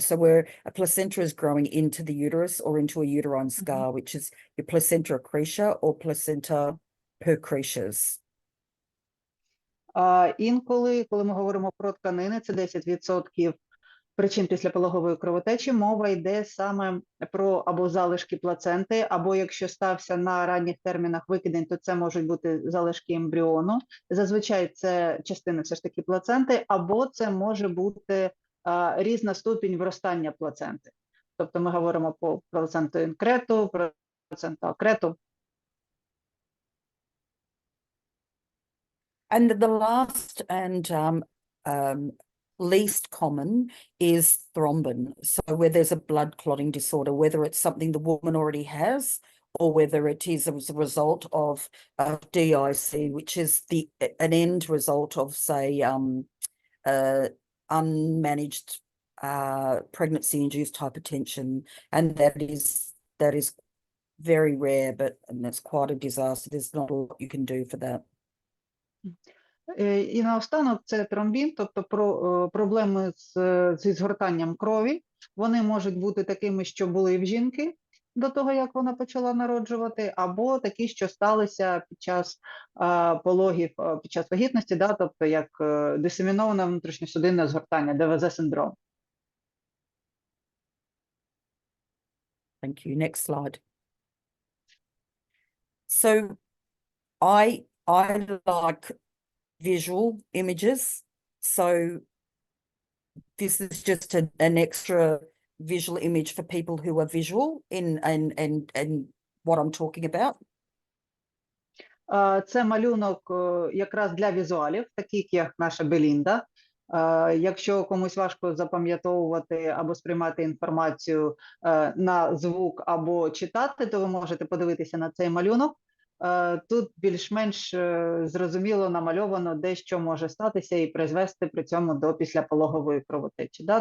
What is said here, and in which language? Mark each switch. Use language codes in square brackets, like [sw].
[en] So where a placenta is growing into the uterus or into a uterine scar, which is your placenta accretia or placenta percretias. [uk] Інколи, коли ми говоримо про тканини, це 10% причин післяпологової кровотечі, мова йде саме про або залишки плаценти, або якщо стався на ранніх термінах викидень, то це можуть бути залишки ембріону. Зазвичай це частина все ж таки плаценти, або це може бути різна ступінь виростання плаценти. Тобто ми говоримо про плаценту інкрету, плаценту акрету. [en] And the last and least common is thrombin. So where there's a blood clotting disorder, whether it's something the woman already has or whether it is as a result of DIC, which is an end result of, say, unmanaged pregnancy-induced hypertension, and that is very rare, and it's quite a disaster. There's not a lot you can do for that. [uk] І наостанок це тромбін, тобто проблеми зі згортанням крові. Вони можуть бути такими, що були в жінки до того, як вона почала народжувати, або такі, що сталися під час пологів, під час вагітності, да, тобто як дисеміноване внутрішньосудинне згортання, ДВЗ-синдром. [en] Thank you. Next slide. So I like visual images. So this is just an extra visual image for people who are visual in what I'm talking about. [uk] Це малюнок якраз для візуалів, таких як наша Белінда. Якщо комусь важко запам'ятовувати або сприймати інформацію на звук або читати, то ви можете подивитися на цей малюнок. Тут більш-менш зрозуміло намальовано, де що може статися і призвести при цьому до післяпологової кровотечі. Да?